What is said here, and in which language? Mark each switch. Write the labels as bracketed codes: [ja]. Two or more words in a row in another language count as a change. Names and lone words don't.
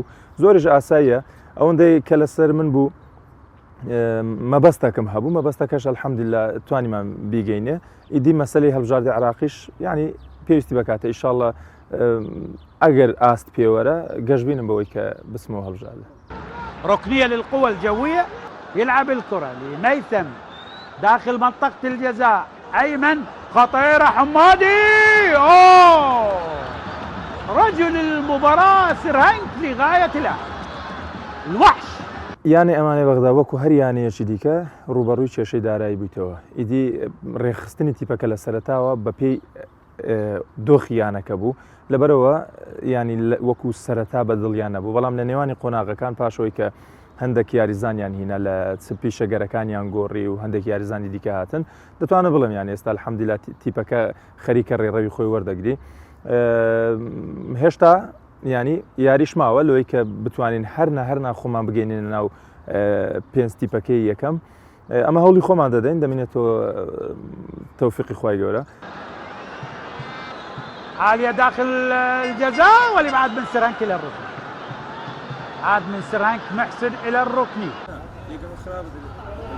[ckb] زۆریش ئاساییە ئەوەندەی کە لەسەر من بوو مەبەستەکەم هەبوو، مەبەستەکەش الحەمدولیلا توانیمان بیگەینێ. ئیدی مەسەلەی هەڵبژاردی عراقیش ینی پێویستی بکاتە ئینشاڵڵا ئەگەر ئاست پێوەرە گەشتبینم بەوەی کە بسمەوە هەڵبژاردە. [ar] ركنية للقوى الجوية، يلعب الكرة لميثم داخل منطقة الجزاء، أيمن خطيرة حمادي، أوه رجل المباراة سرهنج لغاية الوحش. [ckb] یانی ئەمانەی بەغدا وەکو هەر یانەیەکی دیکە ڕوبەڕووی کێشەی دارایی بوویتەوە. ئیدی ڕێخستنی تیپەکە لە سەرەتاوە بە پێی دۆخی یانەکە بوو، لەبەرەوە ینی وەکو سەرەتا بە دڵیان نەبوو، بەڵام لە نێوانی قۆناغەکان پاشەوەی کە هەندێک یاریزانیان هینە لە پیشەگەرەکانیان گۆڕی و هەندێک یاریزانی دیکە هاتن، دەتوانە بڵێم یان ئێستا الحەمدولیلا تیپەکە خەریکە ڕێڕەوی خۆی وەردەگری. هێشتا ینی یاریش ماوە لەوەی کە بتوانین هەرنا خۆمان بگەینێنە ناو 5 تیپەکەی یەکەم. ئەمە هەوڵی خۆمان دەدەین، دەمێنێتەوە تەوفیقی خوای گەورە. [ar] عالية داخل الجزاء والابعاد من سرهنج للركن. عاد من سرهنك محسن إلى الركني.